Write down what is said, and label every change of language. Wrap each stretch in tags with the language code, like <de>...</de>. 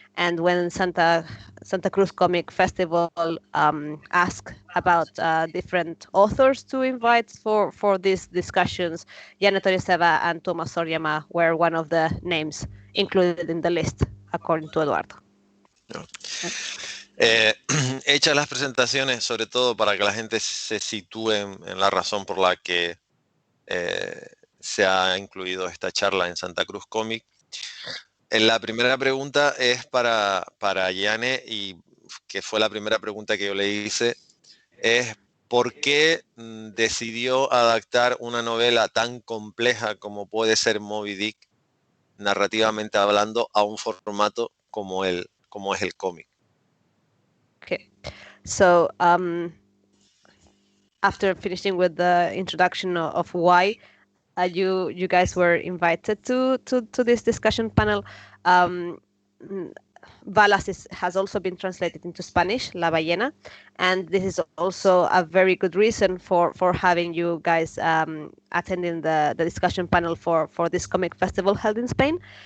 <en>And when Santa Cruz Comic Festival asked about different authors to invite for these discussions, Janne Toriseva and Thomas Sorjama were one of the names included in the list, according to Eduardo.</en> <es>Hechas las presentaciones, sobre todo para que la gente se sitúe en la razón por la que se ha incluido esta charla en Santa Cruz Comic. La primera pregunta es para Janne, y que fue la primera pregunta que yo le hice, es ¿por qué decidió adaptar una novela tan compleja como puede ser Moby Dick, narrativamente hablando, a un formato como es el cómic?</es> <en>Okay, so after finishing with the introduction of why you guys were invited to this discussion panel, Balas has also been translated into Spanish, La Ballena, and this is also a very good reason for having you guys attending the discussion panel for this comic festival held in Spain.</en>